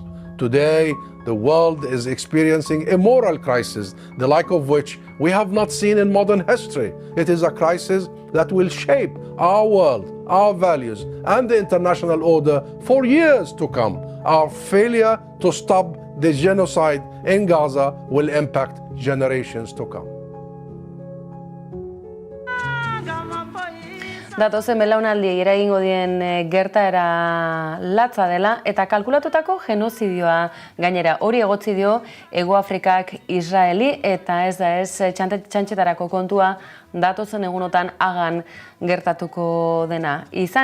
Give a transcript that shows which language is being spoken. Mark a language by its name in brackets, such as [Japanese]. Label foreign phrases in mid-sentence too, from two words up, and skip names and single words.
[English] Today, the world is experiencing a moral crisis, the like of which we have not seen in modern history. It is a crisis that will shape our world, our values, and the international order for years to come. Our failure to stop the genocide in Gaza will impact generations to come. [Basque] Datozen belaunaldi eragingo dien gertaera latza dela eta kalkulatutako genozidioa gainera hori egotzi dio Hego Afrikak Israeli eta ez da ez txantxetarako kontua datozen egunotan Hagan gertatuko dena.